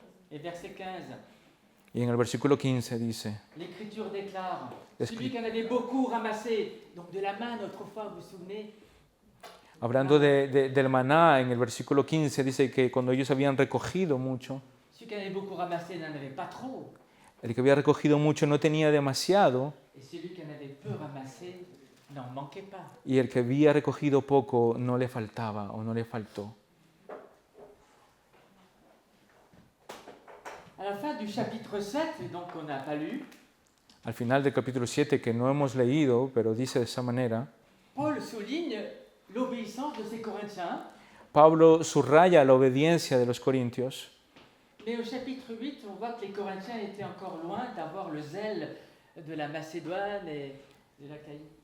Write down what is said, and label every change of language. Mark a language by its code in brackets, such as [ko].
[fr] Et verset 15, [es] Y en el versículo 15 dice, [fr] l'Écriture déclare, celui qui en avait beaucoup ramassé, donc de la manne autrefois, vous vous souvenez, [es] hablando del maná, en el versículo 15 dice que cuando ellos habían recogido mucho, [fr] celui qui en avait beaucoup ramassé n'en avait pas trop, [es] el que había recogido mucho no tenía demasiado, [fr] et celui qui en avait peu ramassé n'en manquait pas. [es] y el que había recogido poco no le faltaba o no le faltó. [fr] À la fin du chapitre 7, donc on n'a pas lu, [es] Al final del capítulo 7, que no hemos leído, pero dice de esa manera, [fr] Paul souligne l'obéissance de ces Corinthiens, [es] Pablo subraya la obediencia de los corintios, [fr] mais au chapitre 8, on voit que les Corinthiens étaient encore loin d'avoir le zèle de la Macédoine et de l'Achaïe.